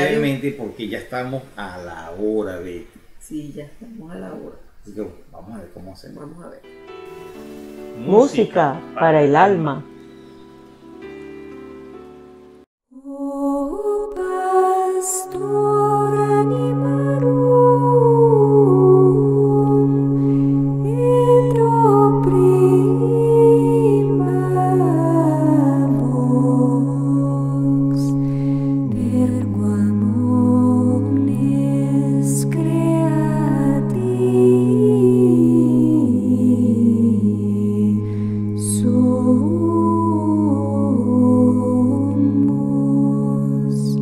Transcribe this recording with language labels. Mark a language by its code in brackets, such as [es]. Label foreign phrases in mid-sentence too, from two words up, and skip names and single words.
[es] brevemente, porque ya estamos a la hora, Betty. Sí, ya estamos a la hora. Así que bueno, vamos a ver cómo hacemos. Vamos a ver. Música para el alma. [la] Oh, pastor animarum, et opprima vox, per quam omnes creati sumus,